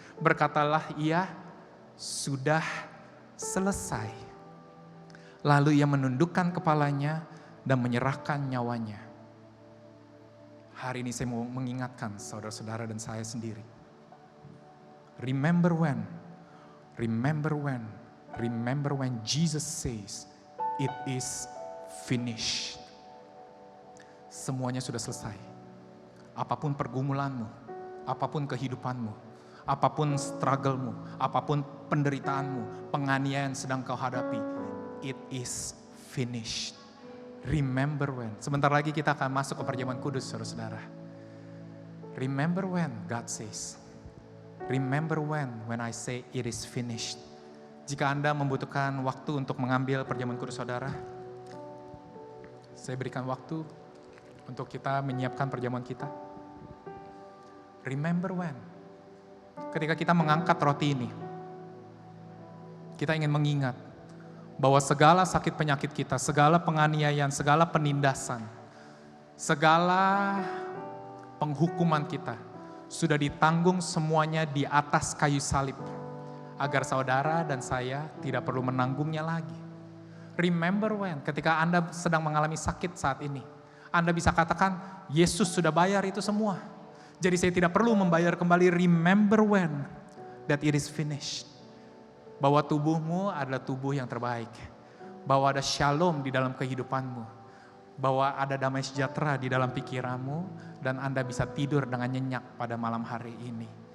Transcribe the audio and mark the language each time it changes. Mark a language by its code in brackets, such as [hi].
[id] Berkatalah ia, sudah selesai. Lalu ia menundukkan kepalanya dan menyerahkan nyawanya. Hari ini saya mau mengingatkan saudara-saudara dan saya sendiri. [en] Remember when? Remember when Jesus says, it is finished. [id] Semuanya sudah selesai. Apapun pergumulanmu, apapun kehidupanmu, apapun struggle-mu, apapun penderitaanmu, penganiayaan sedang kau hadapi, [en] it is finished. Remember when. [id] Sebentar lagi kita akan masuk ke perjamuan kudus, saudara-saudara. [en] Remember when God says, remember when I say it is finished. [id] Jika Anda membutuhkan waktu untuk mengambil perjamuan kudus saudara, saya berikan waktu untuk kita menyiapkan perjamuan kita. [en] Remember when. [id] Ketika kita mengangkat roti ini, kita ingin mengingat bahwa segala sakit penyakit kita, segala penganiayaan, segala penindasan, segala penghukuman kita, sudah ditanggung semuanya di atas kayu salib. Agar saudara dan saya tidak perlu menanggungnya lagi. [en] Remember when, [id] ketika Anda sedang mengalami sakit saat ini. Anda bisa katakan, Yesus sudah bayar itu semua. Jadi saya tidak perlu membayar kembali. [en] Remember when, that it is finished. [id] Bahwa tubuhmu adalah tubuh yang terbaik. Bahwa ada shalom di dalam kehidupanmu. Bahwa ada damai sejahtera di dalam pikiranmu. Dan Anda bisa tidur dengan nyenyak pada malam hari ini.